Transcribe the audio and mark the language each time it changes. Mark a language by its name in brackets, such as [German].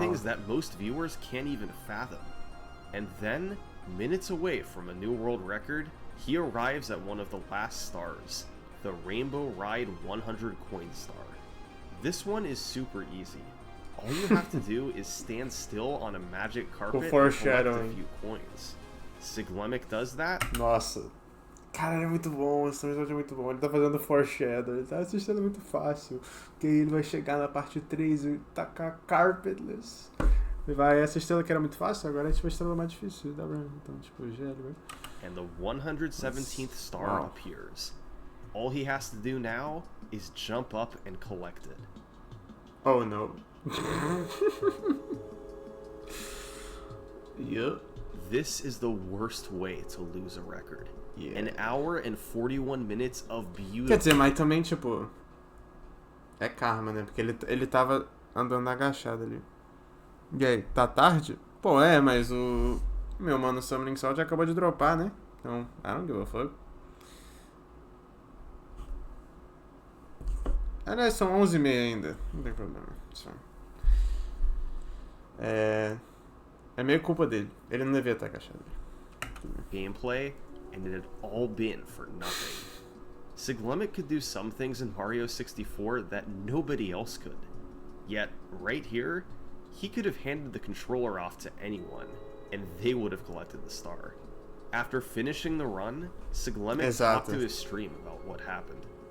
[English] things that most viewers can't even fathom. And then, minutes away from a new world record, he arrives at one of the last stars, the Rainbow Ride 100 coin star. This one is super easy. All you have to do is stand still on a magic carpet and collect a few coins. Siglemic does that. [Portuguese] Nossa. Cara, ele é muito bom, esse episódio é muito bom. Ele tá fazendo foreshadow, ele tá assistindo muito fácil. Porque aí ele vai chegar na parte 3 e tacar carpetless. Ele vai, essa estrela que era muito fácil, agora é tipo a estrela mais difícil da run. Então, tipo, gelo, né? [English] And the 117th star appears. All he has to do now is jump up and collect it. Oh no. Yep. This is the worst way to lose a record. Yeah. An hour and 41 minutes of beautiful... [Portuguese] Quer dizer, mas também, tipo... É karma, né? Porque ele tava andando agachado ali. E aí, tá tarde? Pô, mas o... Meu mano Summoning Salt já acabou de dropar, né? [English] Então, I don't give a fuck. [Portuguese] Aliás, são 11h30 ainda. Não tem problema. Só. É meio culpa dele. Ele não devia estar agachado ali. [English] Gameplay, and it had all been for nothing. Siglemic could do some things in Mario 64 that nobody else could. Yet, right here, he could have handed the controller off to anyone, and they would have collected the star. After finishing the run, Siglemic talked to his stream about what happened.